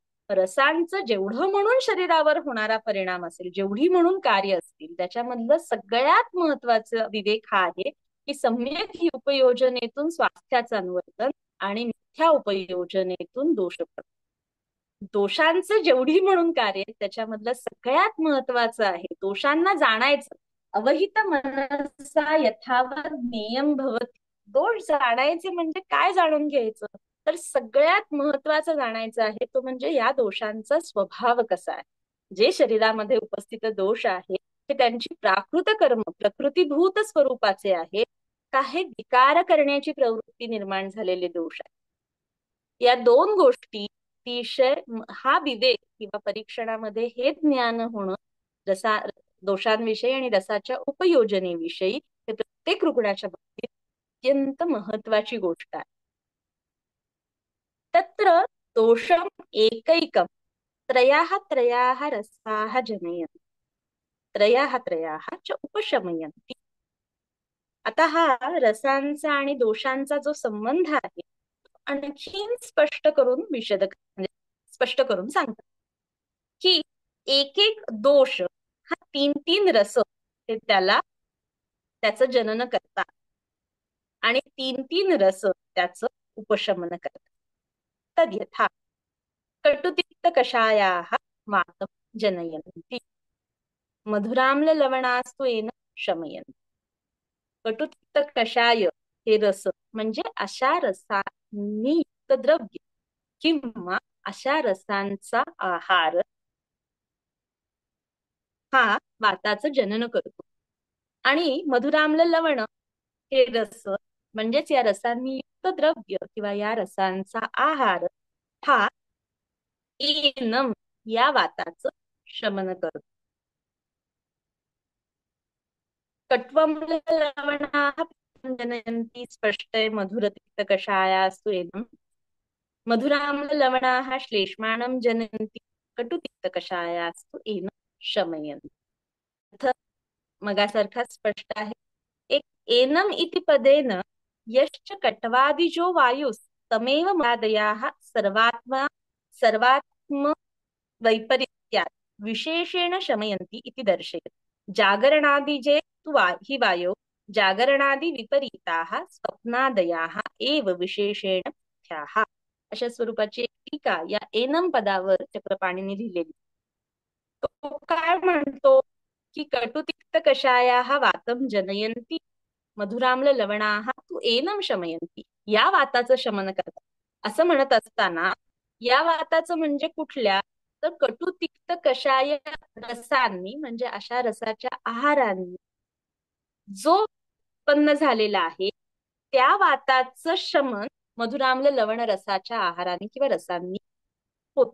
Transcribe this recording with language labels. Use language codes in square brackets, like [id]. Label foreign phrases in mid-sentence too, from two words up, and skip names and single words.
[mr] रसांचं जेवढं म्हणून शरीरावर होणारा परिणाम असेल, जेवढी म्हणून कार्य असतील, त्याच्यामधलं सगळ्यात महत्वाचं विवेक हा आहे की सम्यक ही उपयोजनेतून स्वास्थ्याचं अनुवर्तन आणि मिथ्या उपयोजनेतून दोषांचं जेवढी म्हणून कार्य त्याच्यामधलं सगळ्यात महत्वाचं आहे दोषांना जाणायचं. [sa] अवहित मनसा यथावत ज्ञेयं भवति. [mr] दोष जाणायचे म्हणजे काय जाणून घ्यायचं, तर सगळ्यात महत्वाचं जाणायचं आहे तो म्हणजे या दोषांचा स्वभाव कसा आहे. जे शरीरामध्ये उपस्थित दोष आहे ते त्यांची प्राकृत कर्म प्रकृतीभूत स्वरूपाचे आहे का हे विकार करण्याची प्रवृत्ती निर्माण झालेले दोष आहे. या दोन गोष्टी अतिशय हा विवेक किंवा परीक्षणामध्ये हे ज्ञान होणं रसा दोषांविषयी आणि रसाच्या उपयोजनेविषयी हे प्रत्येक रुग्णाच्या बाबतीत अत्यंत महत्वाची गोष्ट आहे. [sa] तत्र दोषम एकैकम त्रयाः त्रयाः रसाः जनयन्ति त्रयाः त्रयाः च उपशमयन्ति. [mr] आता हा रसांचा आणि दोषांचा जो संबंध आहे आणखीन स्पष्ट करून म्हणजे स्पष्ट करून सांगतात की एक एक दोष हा तीन तीन रस ते त्याचं जनन करतात आणि तीन तीन रस त्याचं उपशमन करतात. [sa] तद यथा कटुतिक्त कषायाः वातं जनयन्ति मधुराम्ल लवणास्तु येन शमयन्ति. [mr] कटुतिक्त कषाय हे रस म्हणजे अशा रसांनी युक्त द्रव्य किंवा अशा रसांचा आहार हा वाताचं जनन करतो. आणि मधुराम्ल लवण हे रस म्हणजेच या रसांनी युक्त द्रव्य किंवा या रसांचा आहार हा एनम या वाताचं शमन करतो. [sa] कट्वम्ल लवणाः जनयन्ति स्पष्टे मधुरतिक्त कषायास्तु एनम मधुराम्ल लवणाः श्लेष्माणं जनयन्ति कटुतिक्त कषायास्तु एनम शमयन्ति. [mr] मगासारखा स्पष्ट आहे. [sa] एक एनम इति पदेन यश्च कट्वादिजो वायुस् तमेव मरादयाः सर्वात्म वैपरीत्यात् विशेषेण शमयन्ति इति दर्शयति. जागरणादिजे तु हि वायो जागरणादि विपरीताः स्वप्नादयाः एव विशेषेण मिथ्याः. [mr] अशा स्वरूपाची एक टीका या एनम पदावर चक्रपाणीने लिहिलेली. तो काय म्हणतो की [sa] कटुतिक्त कषायाः वातं जनयन्ति मधुराम्ल लवणाः तु एनम शमयन्ति. [mr] या वाताचं शमन करतात असं म्हणत असताना या वाताचं म्हणजे कुठल्या, तर कटुतिक्त कषाय रसांनी म्हणजे अशा रसाच्या आहारांनी जो उत्पन्न झालेला आहे त्या वाताचं शमन मधुराम्ल लवण रसाच्या आहाराने किंवा रसांनी होत.